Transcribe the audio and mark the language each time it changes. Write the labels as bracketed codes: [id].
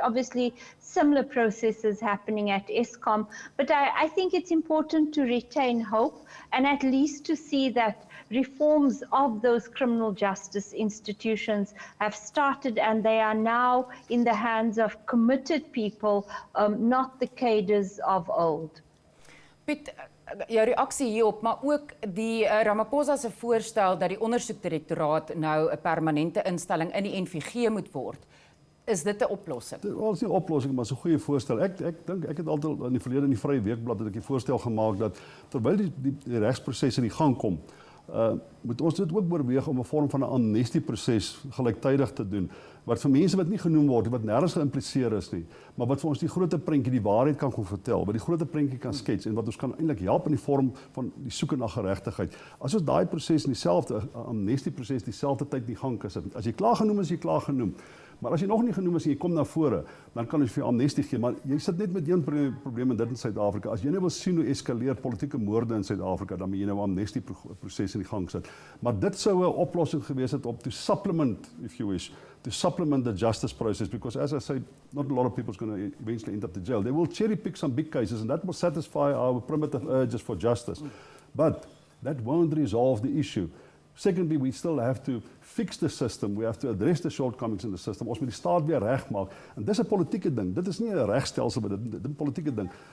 [en] Obviously, similar processes happening at Eskom, but I think it's important to retain hope and at least to see that reforms of those criminal justice institutions have started and they are now in the hands of committed people, not the cadres of old. [af] Piet, jou reaksie hierop, maar ook die Ramaphosa se voorstel dat die ondersoekdirektoraat nou 'n permanente instelling in die NVG moet word. Is dit 'n oplossing? Dit is nie 'n oplossing, maar 'n goeie voorstel. Ek dink ek het altyd in die verlede in die Vrye Weekblad het ek die voorstel gemaak dat terwyl die regsproses in die gang kom, moet ons dit ook oorweeg om 'n vorm van 'n amnestieproses gelyktydig te doen, wat vir mense wat nie genoem word, wat nêrens geïmpliseer is nie, maar wat vir ons die groter prentjie, die waarheid kan vertel, wat die groter prentjie kan skets en wat ons kan eintlik help in die vorm van die soeke na geregtigheid. As ons daai proses in dieselfde amnestieproses dieselfde tyd in die gang sit. As jy klaar genoem is, jy klaar genoem. Maar as jy nog nie genoem is en jy kom na vore, dan kan ons vir jou amnestie gee. Maar jy sit net met een probleem in dit in Suid-Afrika. As jy nou wil sien hoe eskaleer politieke moorde in Suid-Afrika, dan moet jy nou 'n amnestieproses in die gang sit. Maar dit sou 'n oplossing gewees het op [en] to supplement, if you wish, to supplement the justice process, because as I say, not a lot of people are going to eventually end up to jail. They will cherry pick some big cases and that will satisfy our primitive urges for justice. But that won't resolve the issue. Secondly, we still have to fix the system. We have to address the shortcomings in the system. [af] Ons moet die staat weer regmaak. En dis 'n politieke ding. Dit is nie 'n regstelsel, maar dit is 'n politieke ding.